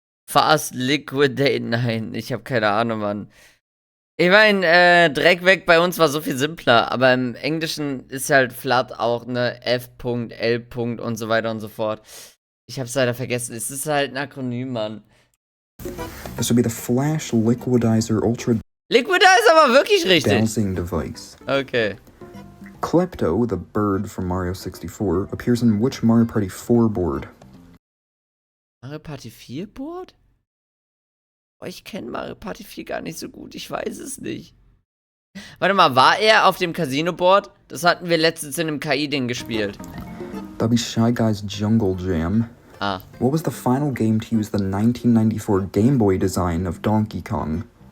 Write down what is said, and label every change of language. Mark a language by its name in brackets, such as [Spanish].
[German] Fast Liquidate, nein, ich habe keine Ahnung, Mann. Ich meine, Dreck weg bei uns war so viel simpler, aber im Englischen ist halt Flood auch, ne, F. L. und so weiter und so fort. Ich hab's leider vergessen, es ist halt ein Akronym, Mann. [English] This would be the Flash Liquidizer Ultra [German] Liquidizer war wirklich richtig. [English] Dowsing Device. Okay. Klepto, the bird from Mario 64, appears in which Mario Party 4 board? Mario Party 4 Board? [German] Oh, ich kenne Mario Party 4 gar nicht so gut, ich weiß es nicht. Warte mal, war er auf dem Casino-Board? Das hatten wir letztens in einem KI-Ding gespielt. [English] That'd be Shy Guy's Jungle Jam. Ah. What was the final game to use the 1994 Game Boy design of Donkey Kong?